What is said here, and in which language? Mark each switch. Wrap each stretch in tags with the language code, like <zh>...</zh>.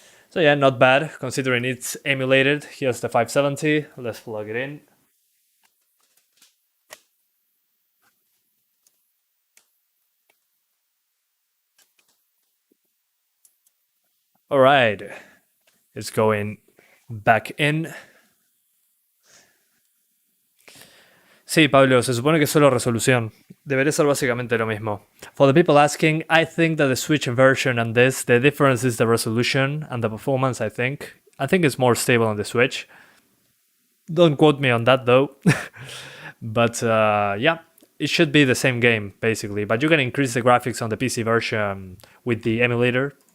<en>So yeah, not bad, considering it's emulated. Here's the 570. Let's plug it in. All right, it's going back in.</en> <es>Sí, Pablo, se supone que es solo resolución. Debería ser básicamente lo mismo.</es> <en>For the people asking, I think that the Switch version and this, the difference is the resolution and the performance, I think. I think it's more stable on the Switch. Don't quote me on that, though. But yeah, it should be the same game, basically. But you can increase the graphics on the PC version with the emulator.</en>